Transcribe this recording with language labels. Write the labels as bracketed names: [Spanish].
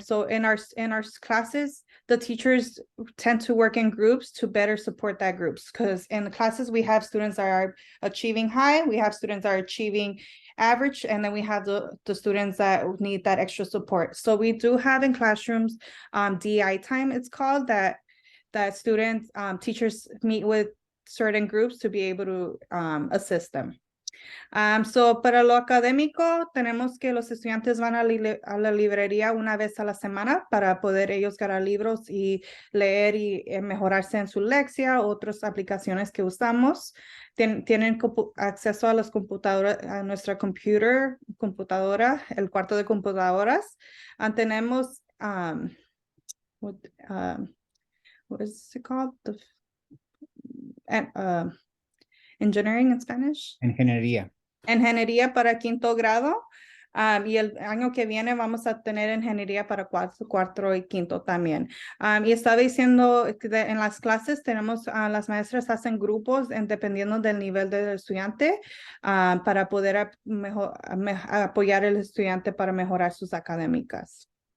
[English] So in our classes, the teachers tend to work in groups to better support that groups, because in the classes we have students that are achieving high, we have students that are achieving average, and then we have the students that need that extra support. So we do have in classrooms DI time, it's called, that students, teachers meet with certain groups to be able to assist them. [Spanish] So para lo académico, tenemos que los estudiantes van a la librería una vez a la semana para poder ellos ganar libros y leer y mejorarse en su lección, otras aplicaciones que usamos. Tienen acceso a las computadoras, a nuestra computadora, el cuarto de computadoras. Tenemos, [English] what is it called? Engineering in Spanish. [Spanish] Ingeniería para quinto grado. Y el año que viene vamos a tener ingeniería para cuarto y quinto también. Y estaba diciendo que en las clases tenemos, las maestras hacen grupos dependiendo del nivel del estudiante para poder apoyar al estudiante para mejorar sus académicas.